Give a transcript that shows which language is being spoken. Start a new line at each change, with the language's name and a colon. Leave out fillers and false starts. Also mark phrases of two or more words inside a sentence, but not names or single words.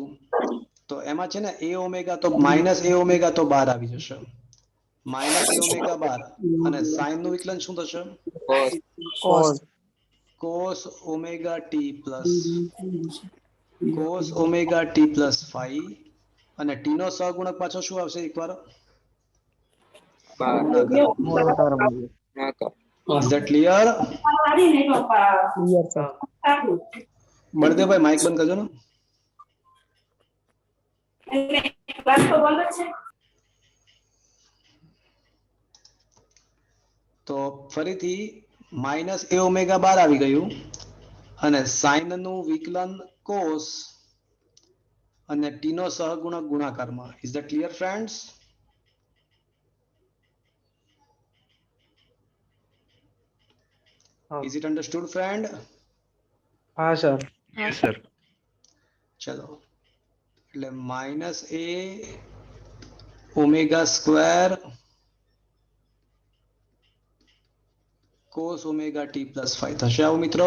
Gujarati: તો એમાં છે ને a ઓમેગા તો
English: minus a omega
Gujarati: તો બાર આવી જશે.
English: minus a omega bar
Gujarati: અને સાઇન નું વિકલન શું થશે?
English: cos omega t plus
Gujarati: -5 અને ટી નો સહગુણક પાછો શું આવશે?
English: એકવાર Is that clear?
Gujarati: બળદેવભાઈ માઇક બંધ કરજો ને. તો ફરીથી
English: minus a omega bar
Gujarati: આવી ગયું અને સાઇન નું વિકલન કોસ અને ટી નો સહગુણક ગુણાકારમાં.
English: Is that clear friends? Is it understood friend?
Gujarati: હા સર.
English: Yes sir.
Gujarati: ચલો એટલે
English: minus a omega square cos omega t plus
Gujarati: 5 થશે આવું મિત્રો?